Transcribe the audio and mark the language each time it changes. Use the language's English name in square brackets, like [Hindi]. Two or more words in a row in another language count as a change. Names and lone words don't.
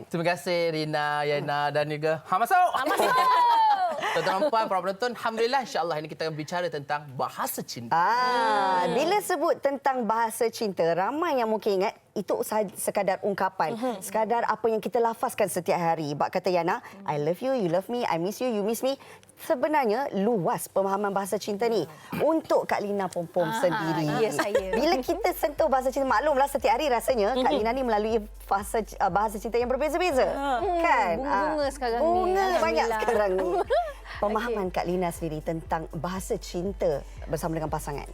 [Malay] Terima kasih Rina, Yana dan juga masuk. Masuk. Tuan-tuan dan puan, para penonton, [Arabic] الحمد لله إن شاء الله [Malay] ini kita akan bicara tentang bahasa cinta. Bila sebut tentang bahasa cinta, ramai yang mungkin ingat itu sekadar ungkapan, sekadar apa yang kita lafazkan setiap hari. Bak kata Yana, [English] I love you, you love me, I miss you, you miss me. [Malay] Sebenarnya luas pemahaman bahasa cinta ni untuk Kak Lina Pompom sendiri. Ya, saya. Bila kita sentuh bahasa cinta, maklumlah setiap hari rasanya Kak Lina ni melalui bahasa cinta yang berbeza-beza. Kan? Bunga-bunga sekarang ni. Bunga banyak Alhamdulillah. sekarang ni. Pemahaman Kak Lina sendiri tentang bahasa cinta bersama dengan pasangan.